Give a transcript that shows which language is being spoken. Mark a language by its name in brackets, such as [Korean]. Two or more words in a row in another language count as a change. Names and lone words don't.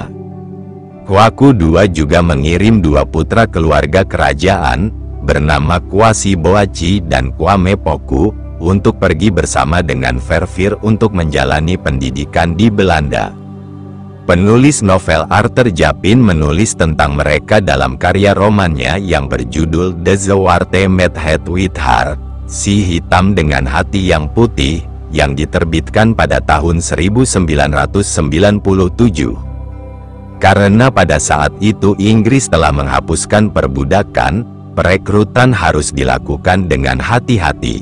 [Indonesian] Kwaku II juga mengirim dua putra keluarga kerajaan, bernama Kwasi Boachi dan Kwame Poku, untuk pergi bersama dengan Verveer untuk menjalani pendidikan di Belanda. Penulis novel Arthur Japin menulis tentang mereka dalam karya romannya yang berjudul The Zwarte met het wit hart, Si Hitam dengan Hati yang Putih, yang diterbitkan pada tahun 1997. Karena pada saat itu Inggris telah menghapuskan perbudakan, perekrutan harus dilakukan dengan hati-hati.